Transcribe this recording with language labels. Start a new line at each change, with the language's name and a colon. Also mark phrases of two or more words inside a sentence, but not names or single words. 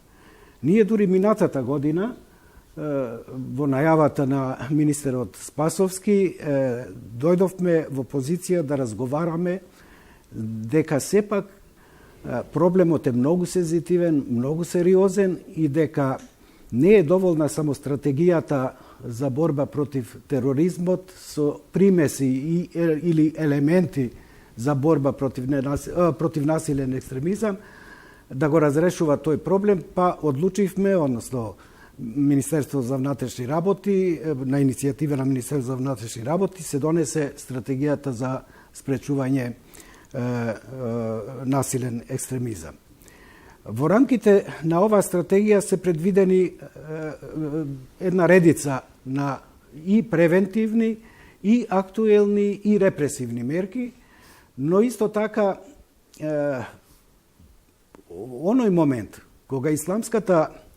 Macedonian: Ние дури минатата година, во најавата на министерот Спасовски, дојдовме во позиција да разговараме дека сепак проблемот е многу сензитивен, многу сериозен и дека не е доволна само стратегијата za borba protiv terrorizmot so primesi ili elementi za borba protiv nasilen ekstremizam, da go razrešува тој проблем, па одлучивме, односно Министерство за внатрешни работи, на иницијатива на Министерство за внатрешни работи се донесе стратегијата за спречување насилен екстремизам. Во рамките на оваа стратегија се предвидени една редица на и превентивни, и актуелни, и репресивни мерки, но исто така оној момент кога исламската